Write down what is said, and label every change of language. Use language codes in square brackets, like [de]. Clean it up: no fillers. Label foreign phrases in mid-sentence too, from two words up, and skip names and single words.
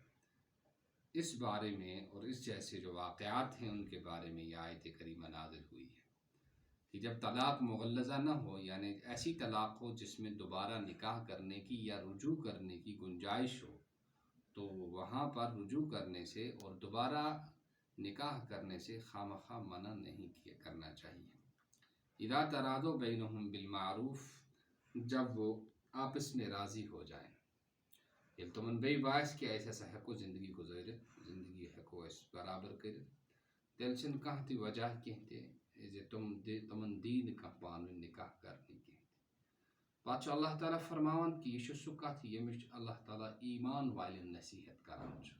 [ur] اس بارے میں اور اس جیسے جو واقعات ہیں ان کے بارے میں یہ آیت کریمہ نازل ہوئی ہے کہ جب طلاق مغلظہ نہ ہو، یعنی ایسی طلاق ہو جس میں دوبارہ نکاح کرنے کی یا رجوع کرنے کی گنجائش ہو، تو وہاں پر رجوع کرنے سے اور دوبارہ نکاح کرنے سے خواہ منع نہیں کرنا چاہیے۔ [ar] اذا تراضوا بینہم بالمعروف، [ur] جب وہ آپس میں راضی ہو جائیں۔ [ks] یل تمن بی باس کہ ایسا ایسا ہیکو زندگی گزارت، زندگی ہیکو اس برابر کرت، تیل چھن کانٛہہ تہِ وجہ کینٛہہ تہِ زِ تمن دی نہٕ کانٛہہ پانہٕ نکاح کرنہٕ کینٛہہ تہِ۔ پتہٕ چھُ اللہ تعالیٰ فرماوان کہ یہ چھُ سُہ کتھ ییٚمِچ اللہ تعالیٰ ایمان والٮ۪ن نصیحت کران چھُ۔